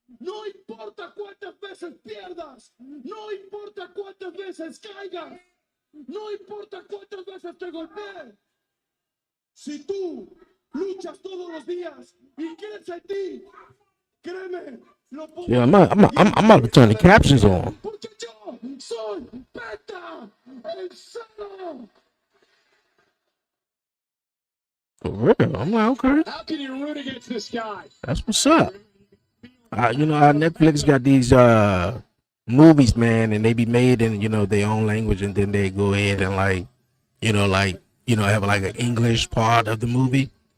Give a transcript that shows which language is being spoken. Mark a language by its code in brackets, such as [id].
[es] No importa cuántas veces pierdas, no importa cuántas veces caigas, no importa cuántas veces te golpees. Si tú luchas todos los días y crees en ti, créeme, lo puedo. [en] Yeah, I'm about to turn the captions on. [es] Porque yo soy Penta el Cero. [en] For real, I'm like, okay, How can you root against this guy? that's what's up. You know, our Netflix got these movies, man, and they be made in their own language, and then they go ahead and have like an English part of the movie.